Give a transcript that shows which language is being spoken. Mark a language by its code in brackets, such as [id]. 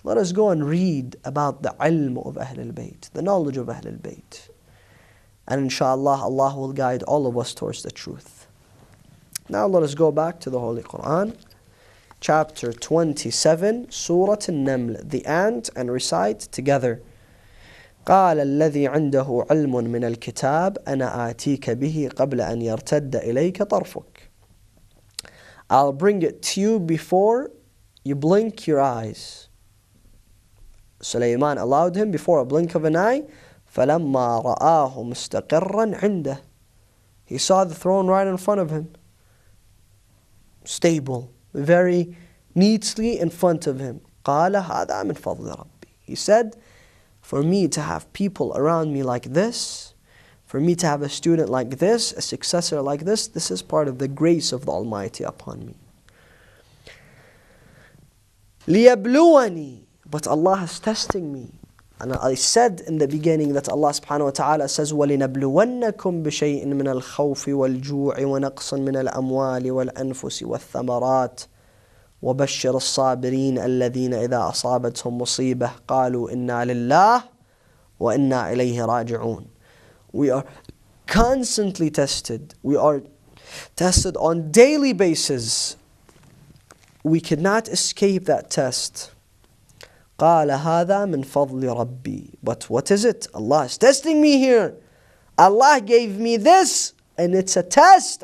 [en] Let us go and read about the ilm of Ahlul Bayt, the knowledge of Ahlul Bayt. And inshallah, Allah will guide all of us towards the truth. Now let us go back to the Holy Quran, chapter 27, Surah An-Naml, the ant, and recite together. [ar] قال الذي عنده علم من الكتاب أنا آتيك به قبل أن يرتد إليك طرفك. [en] I'll bring it to you before you blink your eyes. Sulaiman allowed him before a blink of an eye. [ar] فَلَمَّا رَآهُ مُسْتَقِرًّا عِنْدَهُ. [en] He saw the throne right in front of him. Stable, very neatly in front of him. [ar] قَالَ هَذَا مِنْ فَضْلِ رَبِّي. [en] He said, for me to have people around me like this, for me to have a student like this, a successor like this is part of the grace of the Almighty upon me. [ar] لِيَبْلُوَنِي. [en] But Allah is testing me. And I said in the beginning that Allah subhanahu wa ta'ala says, [ar] وَلِنَبْلُوَنَّكُمْ بِشَيْءٍ مِّنَ الْخَوْفِ وَالْجُوعِ وَنَقْصٍ مِّنَ الْأَمْوَالِ وَالْأَنفُسِ وَالثَّمَرَاتِ وَبَشِّرِ الصَّابِرِينَ الَّذِينَ إِذَا أَصَابَتْهُمْ مُصِيبَةٌ قَالُوا إِنَّا لِلَّهِ وَإِنَّا إِلَيْهِ رَاجِعُونَ. [en] We are constantly tested. We are tested on daily basis. We cannot escape that test. [ar] قال هذا من فضل ربي. [en] But what is it? Allah is testing me here. Allah gave me this, and it's a test.